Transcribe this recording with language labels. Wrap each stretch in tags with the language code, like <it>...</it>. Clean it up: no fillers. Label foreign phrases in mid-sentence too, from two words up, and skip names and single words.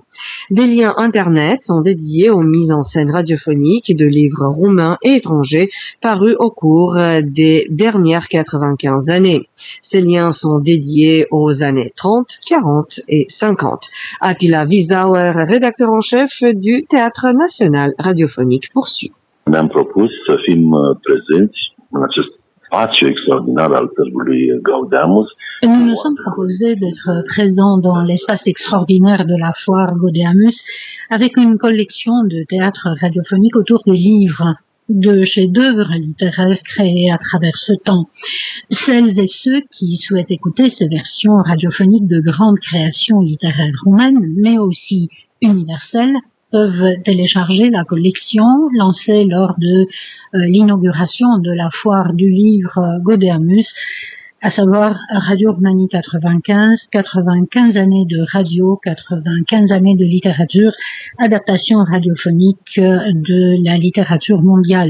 <fr>Des liens Internet sont dédiés aux mises en scène radiophoniques de livres roumains et étrangers parus au cours des dernières 95 années. Ces liens sont dédiés aux années 30, 40 et 50. Attila Wiersauer, rédacteur en chef du Théâtre national radiophonique, poursuit.</fr> <ro>Ne-am propus să fim prezenți în acest spațiu extraordinar al Târgului Gaudeamus.</ro> <fr>Nous nous sommes proposés d'être présents dans l'espace extraordinaire de la foire Gaudeamus avec une collection de théâtre radiophonique autour des livres, de chefs-d'œuvre littéraires créés à travers ce temps. Celles et ceux qui souhaitent écouter ces versions radiophoniques de grandes créations littéraires roumaines, mais aussi universelles, peuvent télécharger la collection lancée lors de l'inauguration de la foire du livre Gaudeamus, à savoir Radio Roumanie 95 années de radio, 95 années de littérature, adaptation radiophonique de la littérature mondiale.</fr>